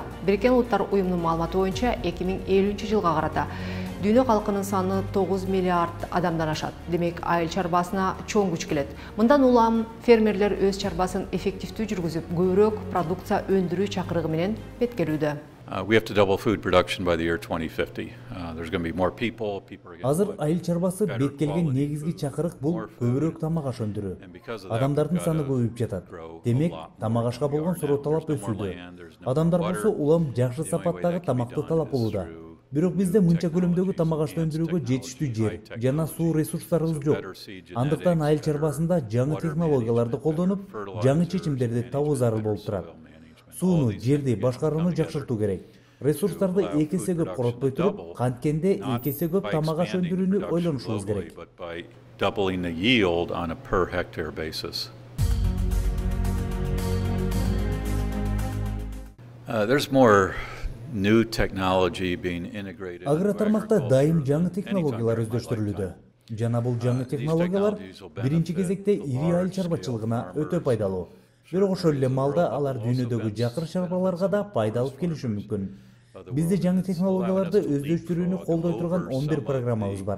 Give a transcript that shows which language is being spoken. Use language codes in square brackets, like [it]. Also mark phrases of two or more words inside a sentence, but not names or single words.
[ky] Бириккен Улуттар уюмунун маалыматы боюнча 2050-жылга карата дүйнө калкынын саны 9 миллиард адамдан ашат. Демек, айыл чарбасына чоң күч келет. Мындан улам фермерлер өз чарбасын эффективдүү жүргүзүп, көбүрөөк продукция өндүрүү чакырыгы менен беткерүүдө. [en] We have to double food production by the year 2050. There's going to be more people. [ky] Азыр айыл чарбасы бекитилген негизги чакырык бул көбүрөөк тамак аш өндүрүү. Адамдардын саны көбөйүп жатат. Демек, тамак ашка болгон суроо талап өсүүдө. Адамдар болсо улам жакшы сапаттагы тамакты талап кылууда. Бирок бизде мынча көлөмдөгү тамак ашты өндүрүүгө жетиштүү жер жана суу ресурстарыбыз жок. Андыктан айыл чарбасында жаңы технологияларды колдонуп, жаңы чечимдерди табуу зарыл болуп турат. Сууну, жерди башкарууну жакшыртуу керек. Ресурстарды 2 эсе көп коротпой туруп, канткенде 2 эсе көп тамак аш өндүрүүнү ойлонушубуз керек. [en] Doubling the yield on a per hectare basis. There's more new technology being integrated. [ky] Агро тармакта дайым жаңы технологиялар өздөштүрүлүүдө. Жана бул жаңы технологиялар биринчи кезекте ири айыл чарбачылыгына өтө пайдалуу. Бирок ошол эле маалда алар дүйнөдөгү жакыр чарбаларга да пайда алып келиши мүмкүн. Бизде жаңы технологияларды өздөштүрүүнү колдой турган 11 программабыз бар.